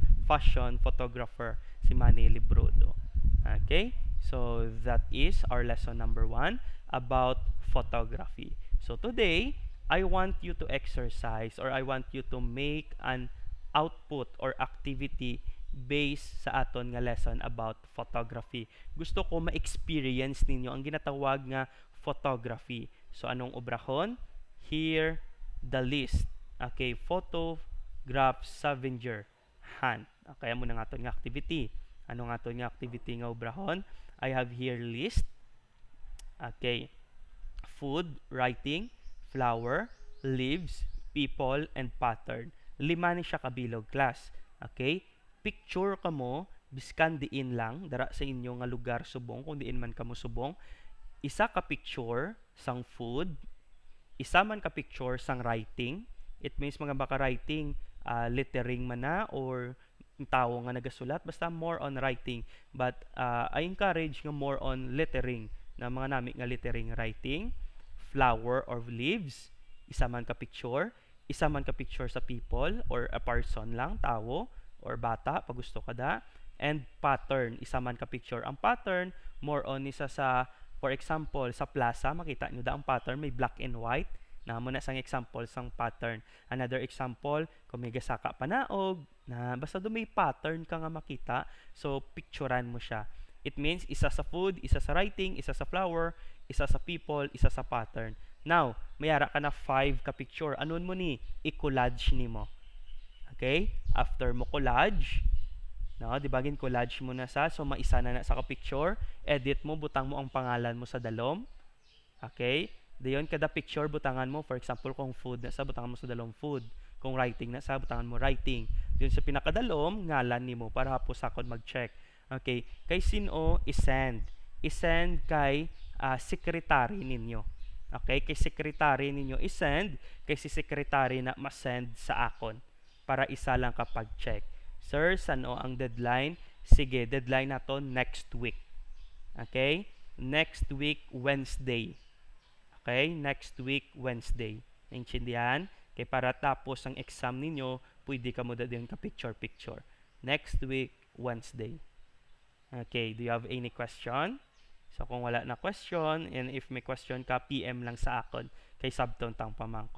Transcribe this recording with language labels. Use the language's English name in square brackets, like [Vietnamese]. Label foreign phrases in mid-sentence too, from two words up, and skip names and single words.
[English] Fashion photographer [Hiligaynon] si Manny Librudo. [English] Okay? So that is our lesson number 1 about photography. So today, I want you to exercise or I want you to make an output or activity based [Hiligaynon] sa aton nga [English] lesson about photography. [Hiligaynon] Gusto ko ma-experience ninyo ang ginatawag nga photography. So anong obrahon? [English] Here, the list. Okay, photograph scavenger hunt. [Hiligaynon] Okay, amo na nga aton nga activity. Ano nga aton nga activity nga obrahon? [English] I have here list. Okay. Food, writing, flower, leaves, people, and pattern. [Hiligaynon] 5 ni siya kabilog, class. Okay? Picture ka mo, biskan diin lang, dara sa inyo nga lugar subong, kung diin man kamo subong. Isa ka picture sang food, isa man ka picture sang writing. [English] It means [Hiligaynon] mga baka [English] writing, lettering [Hiligaynon] man na, or tao nga nagasulat, basta [English] more on writing. But I encourage nga more on lettering, [Hiligaynon] na mga nami nga [English] lettering writing, flower or leaves, [Hiligaynon] isa man ka picture sa [English] people or a person [Hiligaynon] lang, tao or bata pag gusto ka da, and pattern, isa man ka picture. Ang pattern [English] more on [Hiligaynon] isa sa, [English] for example, [Hiligaynon] sa plaza, makita nyo da ang pattern may [English] black and white. [Hiligaynon] Namo na sang example sang pattern. [English] Another example, [Hiligaynon] kung may gasaka panaog, na basta do may pattern ka nga makita, so picturean mo siya. [English] It means [Hiligaynon] isa sa food, isa sa writing, isa sa flower, isa sa people, isa sa pattern. Now, mayara ka na 5 ka picture. Anon mo ni? I-collage nimo. Okay? After mo collage, no, di ba collage mo na so maisa na sa ka picture, edit mo, butang mo ang pangalan mo sa dalom. Okay? Dayon kada picture butangan mo, [English] for example, [Hiligaynon] kung food na sa butangan mo sa dalom food. Kung writing na sa butangan mo writing. Yun sa pinakadalom, ngalan nimo para hapos sakon mag-check. Okay? Kay sino i-send? I-send kay secretary ninyo. Okay? Kay secretary ninyo i-send, kay si secretary na ma-send sa akon para isa lang kapag check. Sir, sano ang deadline? Sige, deadline nato [English] next week. Okay? Next week, Wednesday. Okay? Next week, Wednesday. [Hiligaynon] Naintindihan? Kay para tapos ang exam ninyo, pwede ka mo din ka picture-picture. [English] Next week, Wednesday. Okay, do you have any question? [Hiligaynon] So kung wala na question, [English] and if [Hiligaynon] may question ka, PM lang sa akon kay Sabton tang pamangkot.